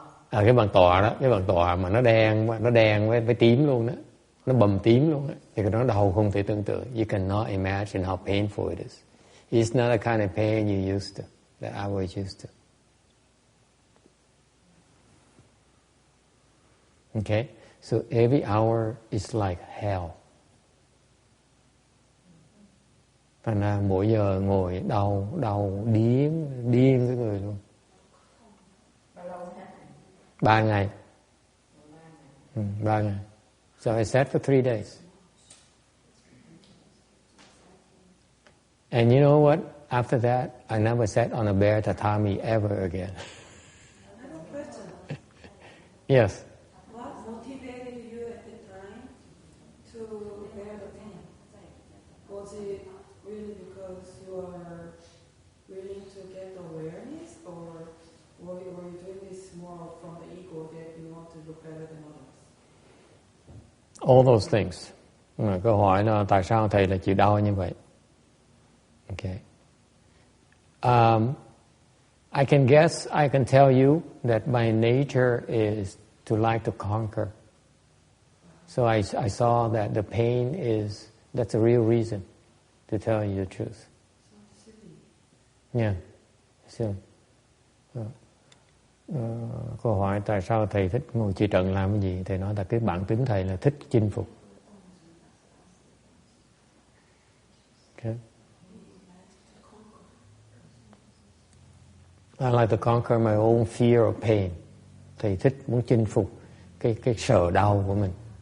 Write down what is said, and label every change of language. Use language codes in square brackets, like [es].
[vi] Cái bàn tọa đó, cái bàn tọa mà nó đen với tím luôn đó, nó bầm tím luôn đó, thì cái đó đau không thể tưởng tượng. [en] You cannot imagine how painful it is. It's not the kind of pain you used to, that I was used to. Okay, so every hour is like hell. [vi] Thành ra mỗi giờ ngồi đau điên cái người luôn. 3 ngày. 3 ngày. [en] So I sat for 3 days. And you know what? After that, I never sat on a bare tatami ever again. I have a question. Yes. What motivated you at the time to bear the pain? Was it really because you are willing to get awareness, or were you doing this more from the ego that you want to look better than others? All those things. [vi] Câu hỏi là tại sao thầy lại chịu đau như vậy? [en] Okay. I can guess, I can tell you that my nature is to like to conquer. So I saw that the pain that's a real reason, to tell you the truth. Yeah. [vi] So, câu hỏi tại sao thầy thích ngồi chỉ trận làm cái gì? Thầy nói là cái bản tính thầy là thích chinh phục. [en] Okay. I like to conquer my own fear of pain. [vi] Thầy thích muốn chinh phục cái sợ đau của mình.